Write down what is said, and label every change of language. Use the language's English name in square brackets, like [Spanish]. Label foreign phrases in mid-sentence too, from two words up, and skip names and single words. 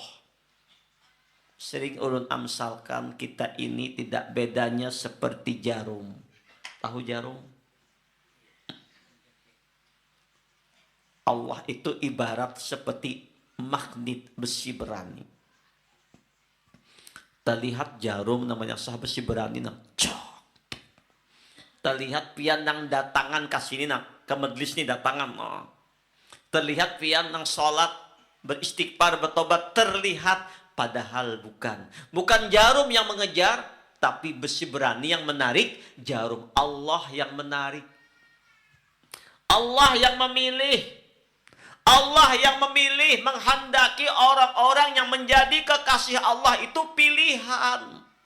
[Indonesian] Sering ulun amsalkan, kita ini tidak bedanya seperti jarum. Tahu jarum? Allah itu ibarat seperti magnet besi berani. [Banjar] Terlihat jarum namanya sah besi berani nang. Terlihat pian nang datangan kasini nang ke majlis ni datangan. Terlihat pian nang salat beristighfar bertobat, terlihat, padahal bukan. [Indonesian] Bukan jarum yang mengejar, tapi besi berani yang menarik. Jarum Allah yang menarik. Allah yang memilih. Allah yang memilih, menghendaki orang-orang yang menjadi kekasih Allah itu pilihan.